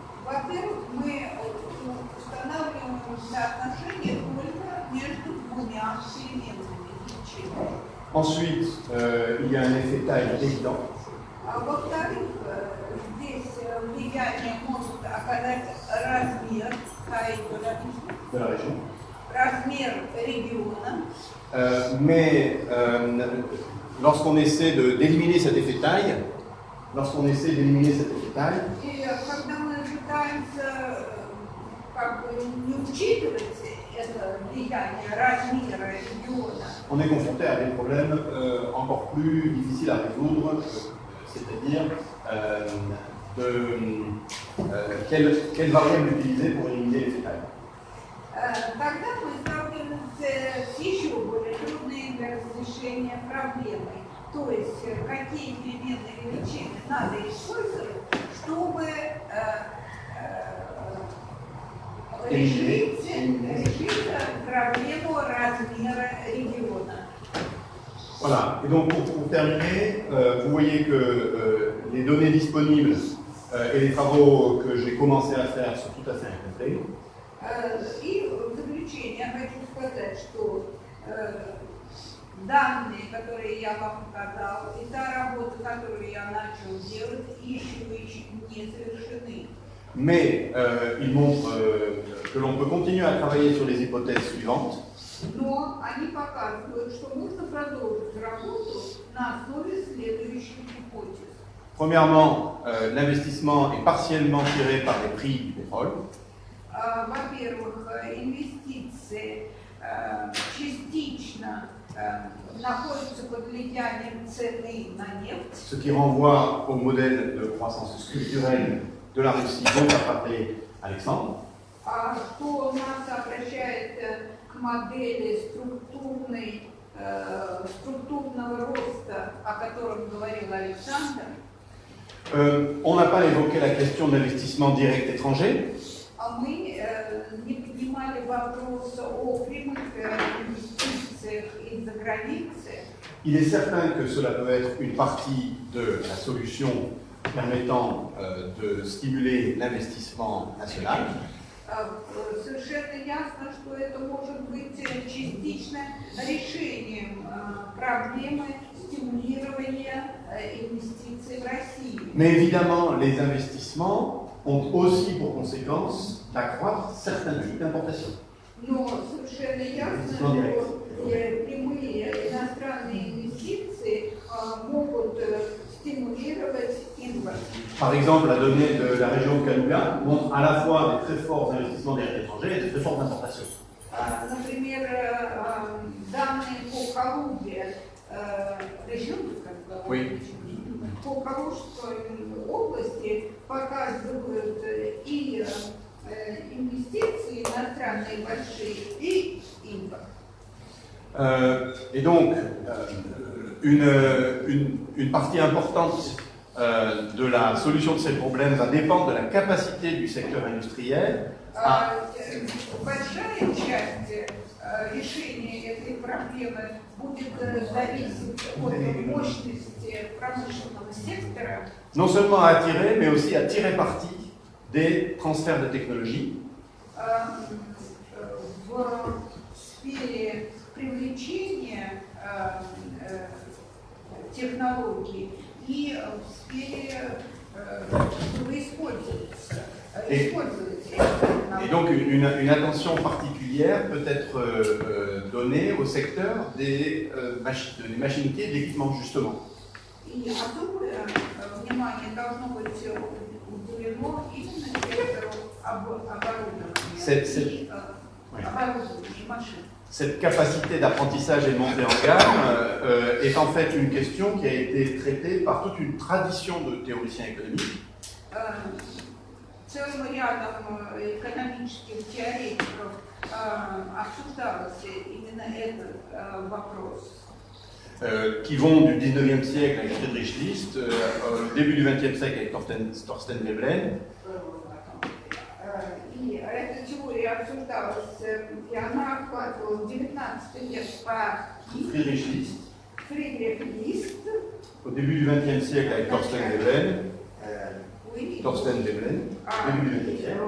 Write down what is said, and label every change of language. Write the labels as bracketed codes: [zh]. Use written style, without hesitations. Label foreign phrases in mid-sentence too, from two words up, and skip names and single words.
[fr] Ensuite, il y a un effet taille évident. De la région. [ru] размер региона. [fr] Mais lorsqu'on essaie d'éliminer cet effet taille, [ru] И когда мы пытаемся как бы не учитывать это влияние размера региона, [fr] on est confronté à des problèmes encore plus difficiles à résoudre, c'est-à-dire quelle variable utiliser pour éliminer l'effet taille. [ru] тогда мы сталкиваемся с еще более трудной для разрешения проблемой. То есть, какие переменные величины надо использовать, чтобы решить проблему размера региона. [fr] Voilà, et donc pour terminer, vous voyez que les données disponibles et les travaux que j'ai commencé à faire sont tout à fait incomplets. [ru] И в заключение я хочу сказать, что данные, которые я вам показал, и та работа, которую я начал делать, еще не совершены. [fr] Mais ils montrent que l'on peut continuer à travailler sur les hypothèses suivantes. [ru] Но они показывают, что можно продолжить работу на основе следующих гипотез. [fr] Premièrement, l'investissement est partiellement tiré par les prix du pétrole. [ru] Во-первых, инвестиции частично находятся под влиянием цены на нефть. [fr] Ce qui renvoie au modèle de croissance structurelle de la Russie dont a parlé Alexandre. [ru] Что нас обращает к модели структурного роста, о котором говорил Александр. [fr] On n'a pas évoqué la question de l'investissement direct étranger. [ru] Мы не поднимали вопрос о прямых инвестициях из-за границы. [fr] Il est certain que cela peut être une partie de la solution permettant de stimuler l'investissement national. [ru] Совершенно ясно, что это может быть частично решением проблемы стимулирования инвестиций в России. [fr] Mais évidemment, les investissements ont aussi pour conséquence d'accroître certains types d'importations. [ru] Но совершенно ясно, что прямые иностранные инвестиции могут стимулировать импорт. [fr] Par exemple, la donnée de la région de Kaluga montre à la fois des très forts investissements directs étrangers et des très fortes importations. [ru] Например, данные по Калуге, по Калужской области показывают и инвестиции иностранные большие, и импорт. [fr] Et donc, une partie importante de la solution de ces problèmes va dépendre de la capacité du secteur industriel à... [ru] Большая часть решения этой проблемы будет зависеть от мощности промышленного сектора. [fr] Non seulement à attirer, mais aussi à tirer parti des transferts de technologie. [ru] В сфере привлечения технологий и в сфере чтобы использоваться. [fr] Et donc une attention particulière peut être donnée au secteur des machines-outils et de l'équipement justement. [ru] И особое внимание должно быть уделено именно сектору оборудования и машин. [fr] Cette capacité d'apprentissage et de montée en gamme est en fait une question qui a été traitée par toute une tradition de théoriciens économiques. [ru] Целым рядом экономических теоретиков обсуждался именно этот вопрос. [fr] Qui vont du 19e siècle avec Friedrich List, au début du 20e siècle avec Thorsten Veblen. [ru] И эта теория обсуждалась, и она охватывала 19 век по Friedrich List. Friedrich List. [fr] Au début du 20e siècle avec Thorsten Veblen. Thorsten Veblen, début du 20e siècle.